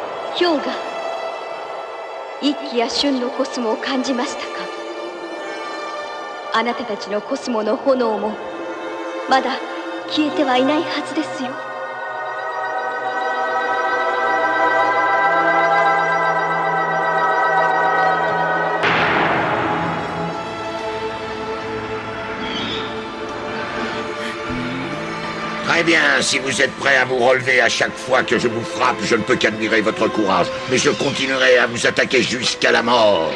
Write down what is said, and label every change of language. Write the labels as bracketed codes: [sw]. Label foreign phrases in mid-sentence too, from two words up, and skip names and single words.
[ja] 氷河、一気や瞬のコスモを感じましたか？あなたたちのコスモの炎もまだ消えてはいないはずですよ。 [fr] Très bien, si vous êtes prêt à vous relever à chaque fois que je vous frappe, je ne peux qu'admirer votre courage, mais je continuerai à vous attaquer jusqu'à la mort.